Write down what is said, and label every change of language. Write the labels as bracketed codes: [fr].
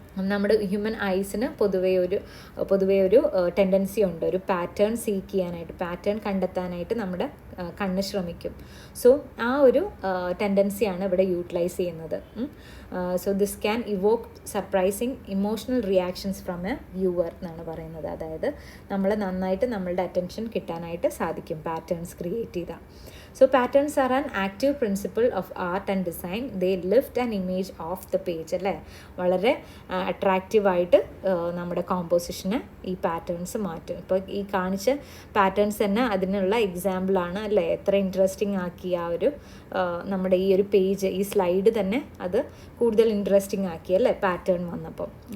[ml] നമ്മുടെ ഹ്യൂമൻ ഐസിന് പൊതുവേ ഒരു ടെൻഡൻസി ഉണ്ട്, ഒരു പാറ്റേൺ സീക്ക് ചെയ്യാനായിട്ട്, പാറ്റേൺ കണ്ടെത്താനായിട്ട് നമ്മുടെ കണ്ണ് ശ്രമിക്കും. സോ ആ ഒരു ടെൻഡൻസിയാണ് ഇവിടെ യൂട്ടിലൈസ് ചെയ്യുന്നത്. [en] so this can evoke surprising emotional reactions from a viewer [ml] എന്നാണ് പറയുന്നത്. അതായത് നമ്മളെ നന്നായിട്ട് നമ്മളുടെ അറ്റൻഷൻ കിട്ടാനായിട്ട് സാധിക്കും പാറ്റേൺസ് ക്രിയേറ്റ് ചെയ്താൽ. [en] So patterns are an active principle of art and design. They lift an image off the page അല്ലേ. [ml] വളരെ അട്രാക്റ്റീവായിട്ട് നമ്മുടെ കോമ്പോസിഷന് ഈ പാറ്റേൺസ് മാറ്റും. ഇപ്പോൾ ഈ കാണിച്ച പാറ്റേൺസ് തന്നെ അതിനുള്ള എക്സാമ്പിളാണ് അല്ലേ. എത്ര ഇൻട്രസ്റ്റിംഗ് ആക്കി ആ ഒരു നമ്മുടെ ഈ ഒരു പേജ്, ഈ സ്ലൈഡ് തന്നെ അത് കൂടുതൽ ഇൻട്രസ്റ്റിംഗ് ആക്കി അല്ലേ പാറ്റേൺ വന്നപ്പം.